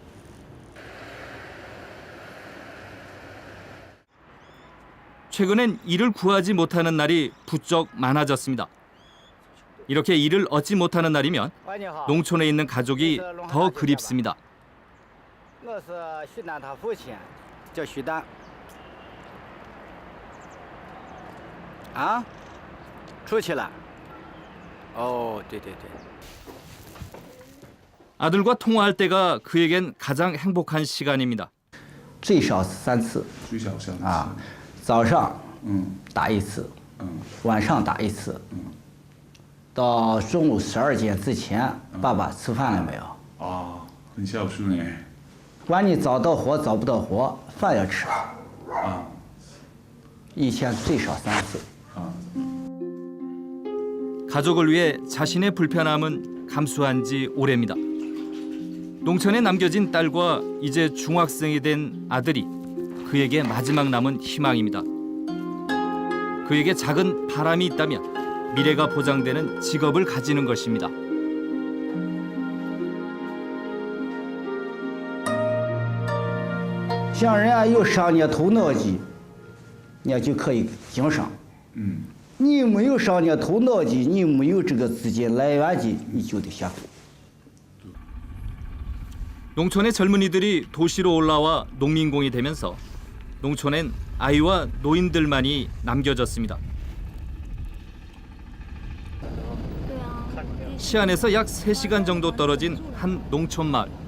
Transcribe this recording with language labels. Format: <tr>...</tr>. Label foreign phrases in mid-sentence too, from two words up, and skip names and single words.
<ko>최근엔 일을 구하지 못하는 날이 부쩍 많아졌습니다. 이렇게 일을 얻지 못하는 날이면 농촌에 있는 가족이 더 그립습니다.</ko> <zh>我是徐丹他父亲，叫徐丹。啊？出去了。哦，对对对。</zh> <ko>아들과 통화할 때가 그에겐 가장 행복한 시간입니다.</ko> <zh>最少3次。最少3次。啊，早上打1次，晚上打1次，到中午12点之前，爸爸吃饭了没有？啊，很孝顺哎。管你早到活早不到活，饭要吃。啊。一天最少3次。</zh> <ko>가족을 위해 자신의 불편함은 감수한 지 오래입니다. 농촌에 남겨진 딸과 이제 중학생이 된 아들이 그에게 마지막 남은 희망입니다. 그에게 작은 바람이 있다면 미래가 보장되는 직업을 가지는 것입니다.</ko> <zh>像人家有商业头脑的，人家就可以经商。你没有商业头脑的，你没有这个资金来源的，你就得下苦。</zh> <ko>농촌의 젊은이들이 도시로 올라와 농민공이 되면서 농촌엔 아이와 노인들만이 남겨졌습니다. 시안에서 약 3시간 정도 떨어진 한 농촌 마을.</ko>